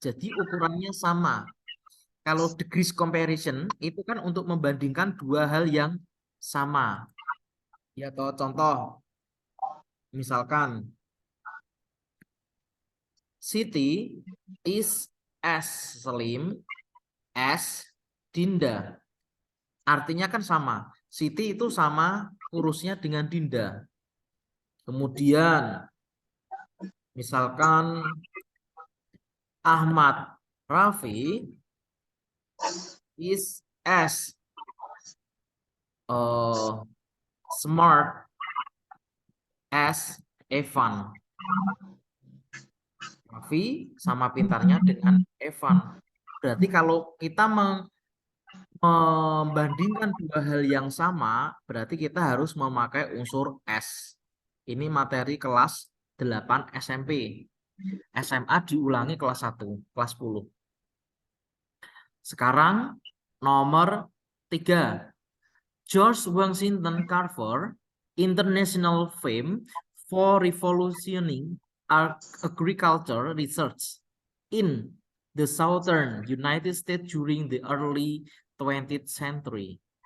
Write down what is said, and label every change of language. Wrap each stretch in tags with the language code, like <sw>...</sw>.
<id>Jadi ukurannya sama. Kalau degrees comparison itu kan untuk membandingkan dua hal yang sama. Ya toh, contoh. Misalkan Siti</id> <en>is as slim as</en> <id>Dinda. Artinya kan sama. Siti itu sama kurusnya dengan Dinda. Kemudian misalkan</id> <en>Ahmad Rafi is as smart as Evan.</en> <id>Rafi sama pintarnya dengan Evan. Berarti kalau kita membandingkan dua hal yang sama, berarti kita harus memakai unsur S. Ini materi kelas 8 SMP. SMA diulangi kelas 1, kelas 10. Sekarang nomor 3.</id> <en>George Washington Carver, international fame for revolutioning agriculture research in the southern United States during the early 20th century.</en>